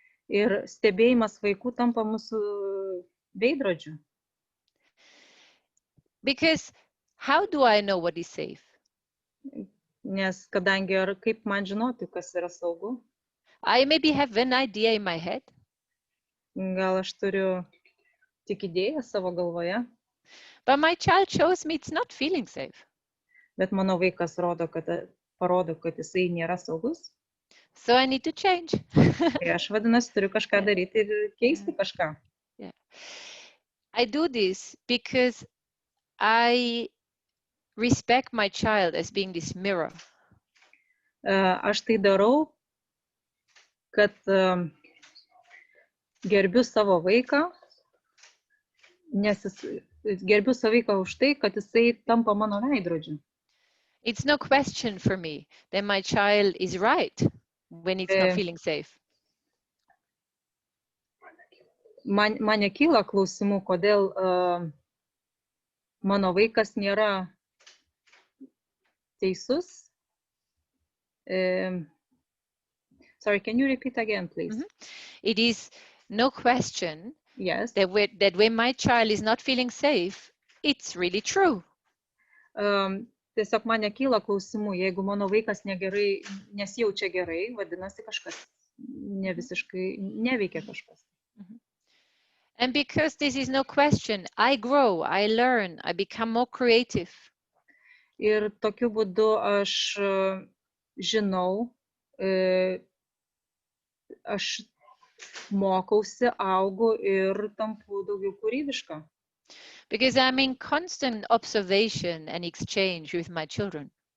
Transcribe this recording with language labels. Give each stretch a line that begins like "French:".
Lithuanian: Ir stebėjimas vaikų tampa mūsų veidrodžiu.
English: Because how do I know what is safe?
Lithuanian: Nes kadangi kaip man žinoti, kas yra saugu?
English: I maybe have an idea in my head.
Lithuanian: Gal aš turiu tik idėją savo galvoje.
English: But my child shows me it's not feeling safe.
Lithuanian: Bet mano vaikas parodo, kad jisai nėra saugus.
English: So I need to change.
Lithuanian: Tai aš vadinasi, turiu kažką daryti ir keisti kažką.
English: Yeah. I do this because I respect my child as being this mirror.
Lithuanian: Aš tai darau, kad gerbiu savo vaiką, nes gerbiu savo vaiką už tai, kad jisai tampa mano veidrodžiu.
English: It's no question for me that my child is right when it's not feeling safe.
Lithuanian: Man nekyla klausimų, kodėl mano vaikas nėra teisus.
English: Sorry, can you repeat again, please? It is no question yes. that when my child is not feeling safe, it's really true.
Lithuanian: Tiesiog man nekyla klausimų, jeigu mano vaikas nesijaučia gerai, vadinasi kažkas neveikia kažkas.
English: And because this is no question, I grow, I learn, I become more creative.
Lithuanian: Ir tokiu būdu aš žinau, aš mokausi, augu ir tampu daugiau kūrybiška.
English: Because I'm in constant observation and exchange with my children.